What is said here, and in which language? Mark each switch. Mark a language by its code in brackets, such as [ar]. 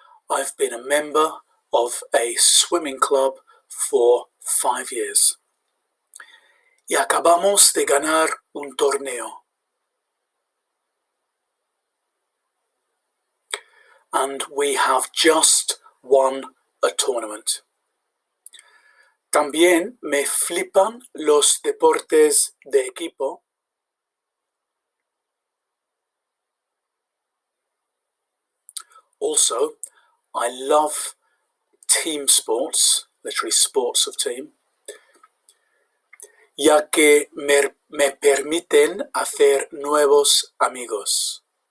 [en] I've been a member of a swimming club for 5 years. [es] Y acabamos de ganar un torneo. [en] And we have just won a tournament. [es] También me flipan los deportes de equipo. [en] Also, I love team sports, literally sports of team. [es] ya que me permiten hacer nuevos amigos.